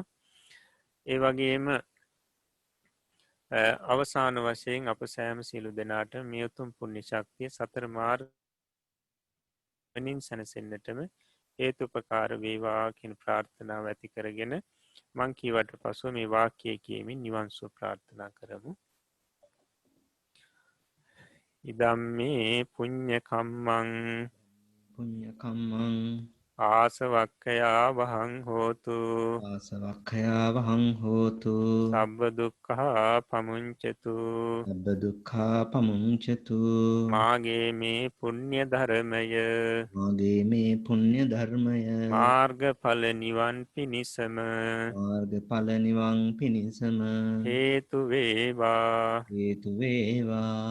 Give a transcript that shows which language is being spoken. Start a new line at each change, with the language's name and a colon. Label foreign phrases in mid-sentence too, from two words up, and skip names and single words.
Sinhala: ඒ වගේම අවසාන වශයෙන් අප සෑම සියලු දෙනාට මේ උතුම් පුණ්‍ය ශක්තිය සතර මාර්ගයෙන් සැනසෙන්නටම හේතුපකාර වේවා කියන ප්‍රාර්ථනාව ඇති කරගෙන මං කීවට පසුව මේ වාක්‍යය කියමින් නිවන් සුව ප්‍රාර්ථනා කරමු.
Pali: ඉදම්මේ පුඤ්ඤ කම්මං පුඤ්ඤ කම්මං ආසවක්ඛයා වහං හෝතු ආසවක්ඛයා වහං හෝතු සබ්බ දුක්ඛා පමුංචතු සබ්බ දුක්ඛා පමුංචතු
Sinhala: මාගේ මේ පුණ්‍ය ධර්මය මාගේ මේ පුණ්‍ය ධර්මය මාර්ගඵල නිවන් පිණිසම මාර්ගඵල නිවන් පිණිසම හේතු වේවා හේතු වේවා